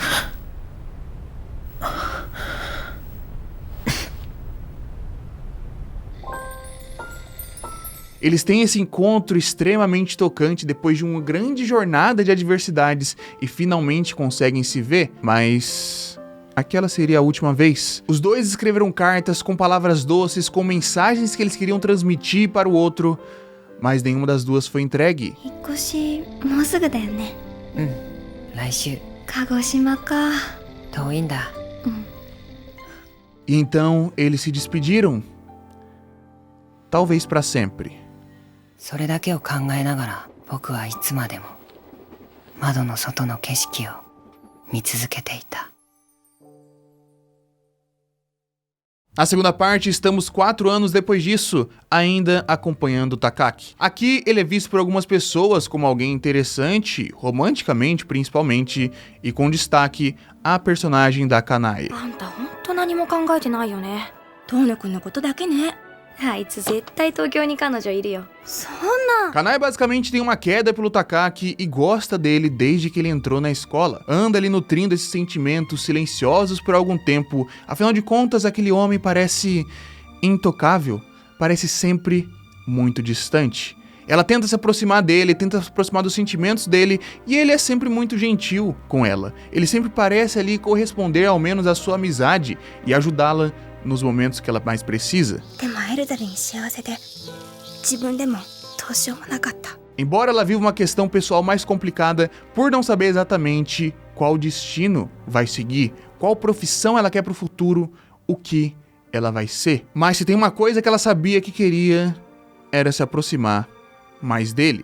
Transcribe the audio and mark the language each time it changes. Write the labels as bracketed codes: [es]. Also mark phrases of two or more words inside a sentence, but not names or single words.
[pt] Eles têm esse encontro extremamente tocante depois de uma grande jornada de adversidades e finalmente conseguem se ver, mas aquela seria a última vez. Os dois escreveram cartas com palavras doces, com mensagens que eles queriam transmitir para o outro, mas nenhuma das duas foi entregue. [ja] 引っ越しもうすぐだよね。来週。鹿児島か。遠いんだ。 [pt] E então eles se despediram. Talvez para sempre. [ja] それだけを考えながら僕はいつまでも窓の外の景色を見続けていた。 [pt] Na segunda parte, estamos 4 anos depois disso, ainda acompanhando Takaki. Aqui, ele é visto por algumas pessoas como alguém interessante, romanticamente principalmente, e com destaque a personagem da Kanae. [ja] あんたほんと何も考えてないよね。遠野くんのことだけね。あいつ絶対東京に彼女いるよ。そんな。 [pt] Kanae basicamente tem uma queda pelo Takaki e gosta dele desde que ele entrou na escola. Anda ali nutrindo esses sentimentos silenciosos por algum tempo. Afinal de contas, aquele homem parece intocável, parece sempre muito distante. Ela tenta se aproximar dele, tenta se aproximar dos sentimentos dele, e ele é sempre muito gentil com ela. Ele sempre parece ali corresponder ao menos à sua amizade e ajudá-la nos momentos que ela mais precisa. [ja] でもエルダルに幸せで自分でもどうしようもなかった。 [pt] Embora ela viva uma questão pessoal mais complicada por não saber exatamente qual destino vai seguir, qual profissão ela quer para o futuro, o que ela vai ser. Mas se tem uma coisa que ela sabia que queria, era se aproximar mais dele.